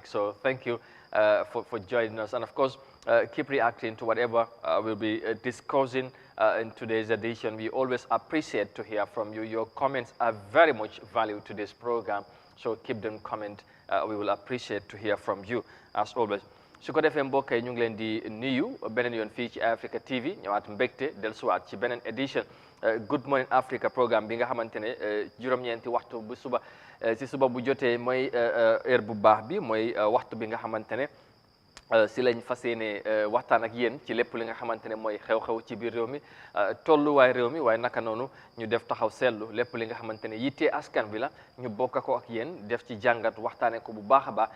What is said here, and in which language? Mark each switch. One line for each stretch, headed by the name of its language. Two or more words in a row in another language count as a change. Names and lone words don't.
English: So thank you for joining us, and of course, keep reacting to whatever we'll be discussing in today's edition. We always appreciate to hear from you. Your comments are very much valued to this program, so keep them comment. We will appreciate to hear from you as always.
Wolof: su ko defee mbokk yi ñu ngi leen di nuyu beneen yoon fii ci Africa TV, ñëwaat mbégte dellusiwaat ci beneen edition Good Morning Africa programme bi nga xamante ne juróom-ñeenti waxtu bu suba si suba bu jotee mooy heure bu baax bi, mooy waxtu bi nga xamante ne si lañ fas yéene waxtaan ak yéen ci lépp li nga xamante ne mooy xew-xew ci biir réew mi, tolluwaay réew mi, waaye naka noonu ñu def taxaw seetlu lépp li nga xamante ne yittee askan bi la, ñu bokk ko ak yéen def ci jàngat waxtaanee ko bu baax a baax.